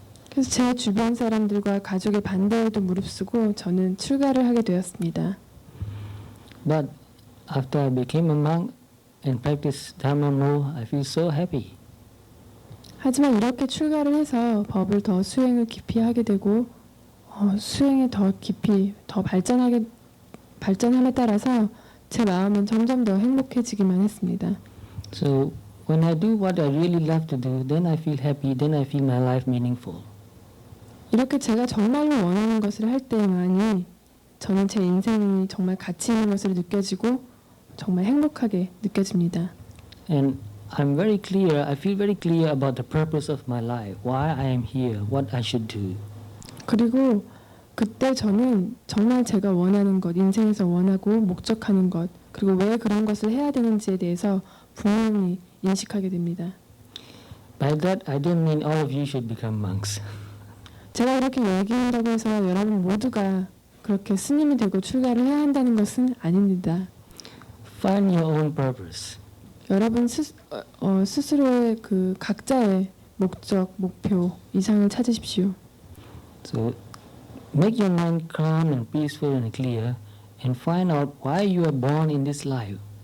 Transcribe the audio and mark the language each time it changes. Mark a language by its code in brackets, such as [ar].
[ko] 그래서 제 주변 사람들과 가족의 반대에도 무릅쓰고 저는 출가를 하게 되었습니다. [en] But after I became a monk and practiced Dharma more, I feel so happy. [ko] 하지만 이렇게 출가를 해서 법을 더 수행을 깊이 하게 되고 수행에 더 깊이 더 발전함에 따라서 제 마음은 점점 더 행복해지기만 했습니다. [en] So when I do what I really love to do, then I feel happy, then I feel my life meaningful. [ko] 이렇게 제가 정말로 원하는 것을 할 때만이 저는 제 인생이 정말 가치 있는 것으로 느껴지고 정말 행복하게 느껴집니다. [en] And I'm very clear, I feel very clear about the purpose of my life, why I am here, what I should do. [ko] 그리고 그때 저는 정말 제가 원하는 것, 인생에서 원하고 목적하는 것, 그리고 왜 그런 것을 해야 되는지에 대해서 분명히 인식하게 됩니다. [en] By that, I don't mean all of you should become monks. [ko] 제가 이렇게 얘기한다고 해서 여러분 모두가 그렇게 스님이 되고 출가를 해야 한다는 것은 아닙니다. [en] Find your own purpose. [ko] 여러분 스스로의 그 각자의 목적, 목표, 이상을 찾으십시오. [en] So make your mind calm and peaceful and clear and find out why you are born in this life.